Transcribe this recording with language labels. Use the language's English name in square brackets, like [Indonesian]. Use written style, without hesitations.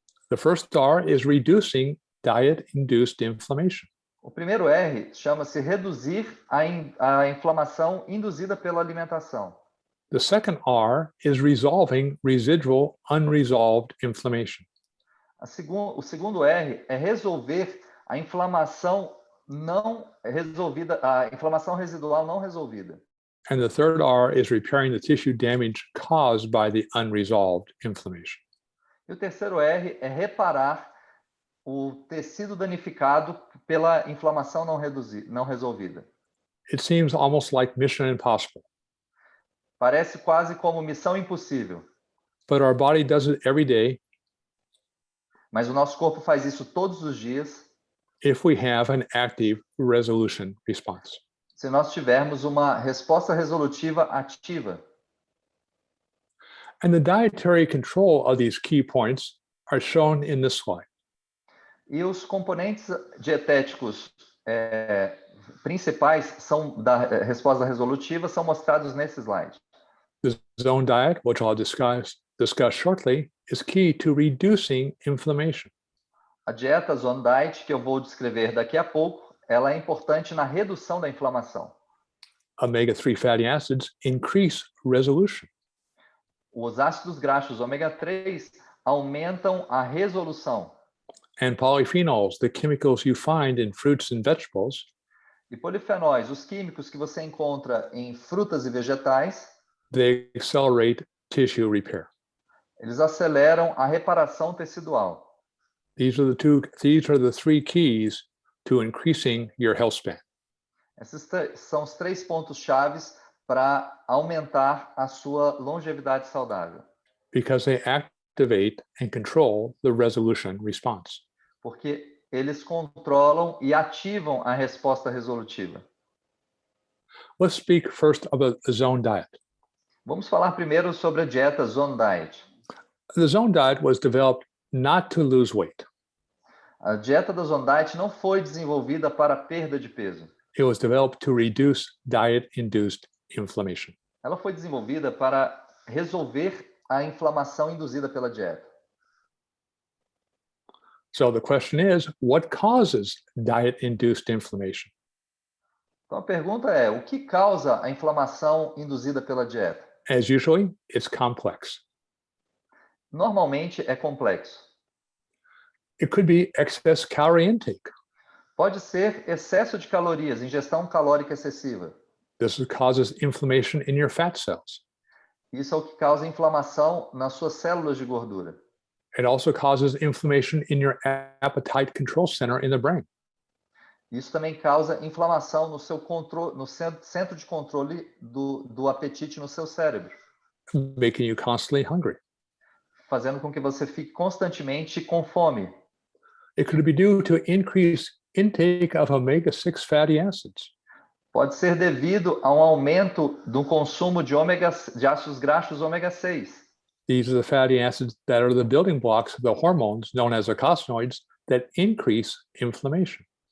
[English] The first R is reducing diet-induced inflammation. [Portuguese] O primeiro R chama-se reduzir a inflamação induzida pela alimentação. [English] The second R is resolving residual unresolved inflammation. [Portuguese] O segundo R é resolver a inflamação não resolvida, a inflamação residual não resolvida. [English] And the third R is repairing the tissue damage caused by the unresolved inflammation. [Portuguese] E o terceiro R é reparar o tecido danificado pela inflamação não resolvida. [English] It seems almost like mission impossible, [Portuguese] Parece quase como missão impossível, [English] but our body does it every day [Portuguese] mas o nosso corpo faz isso todos os dias [English] if we have an active resolution response. [Portuguese] se nós tivermos uma resposta resolutiva ativa. [English] And the dietary control of these key points are shown in this slide. [Portuguese] E os componentes dietéticos principais da resposta resolutiva são mostrados nesse slide. [English] The zone diet, which I'll discuss shortly, is key to reducing inflammation. [Portuguese] A dieta Zone Diet, que eu vou descrever daqui a pouco, ela é importante na redução da inflamação. [English] Omega-3 fatty acids increase resolution. [Portuguese] Os ácidos graxos ômega 3 aumentam a resolução. [English] And polyphenols, the chemicals you find in fruits and vegetables, [Portuguese] E polifenóis, os químicos que você encontra em frutas e vegetais, [English] they accelerate tissue repair. [Portuguese] eles aceleram a reparação tecidual. [English] These are the 3 keys to increasing your health span. [Portuguese] Esses são os 3 pontos chaves para aumentar a sua longevidade saudável. [English] Because they activate and control the resolution response. [Portuguese] Porque eles controlam e ativam a resposta resolutiva. [English] Let's speak first about the zone diet. [Portuguese] Vamos falar primeiro sobre a dieta Zone Diet. [English] The zone diet was developed not to lose weight. [Portuguese] A dieta da Zone Diet não foi desenvolvida para perda de peso. [English] It was developed to reduce diet-induced inflammation. [Portuguese] Ela foi desenvolvida para resolver a inflamação induzida pela dieta. [English] So the question is, what causes diet-induced inflammation? [Portuguese] Então a pergunta é, o que causa a inflamação induzida pela dieta? [English] As usually, it's complex. [Portuguese] Normalmente é complexo. [English] It could be excess calorie intake. [Portuguese] Pode ser excesso de calorias, ingestão calórica excessiva. [English] This causes inflammation in your fat cells. [Portuguese] Isso é o que causa inflamação nas suas células de gordura. [English] It also causes inflammation in your appetite control center in the brain. [Portuguese] Isso também causa inflamação no seu controle, no centro de controle do apetite no seu cérebro, [English] making you constantly hungry. [Portuguese] fazendo com que você fique constantemente com fome. [English] It could be due to increased intake of omega-6 fatty acids. [Portuguese] Pode ser devido a um aumento do consumo de ácidos graxos ômega 6. [English] These are the fatty acids that are the building blocks of the hormones known as eicosanoids that increase inflammation.